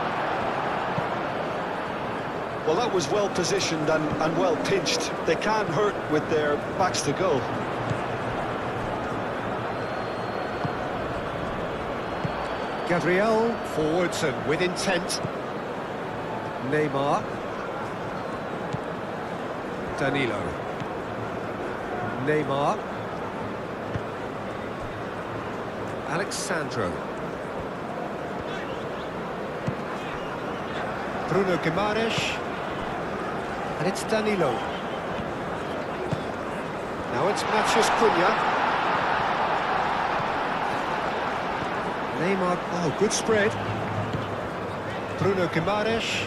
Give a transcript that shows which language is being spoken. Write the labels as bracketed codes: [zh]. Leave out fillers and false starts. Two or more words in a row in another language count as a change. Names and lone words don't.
[en] Well, that was well positioned and well pinched. They can't hurt with their backs to goal. Gabriel forwards and with intent. Neymar. Danilo. Neymar. Alexandro. Bruno Guimaraes. And it's Danilo. Now it's Matheus Cunha. Neymar, oh, good spread. Bruno Guimaraes.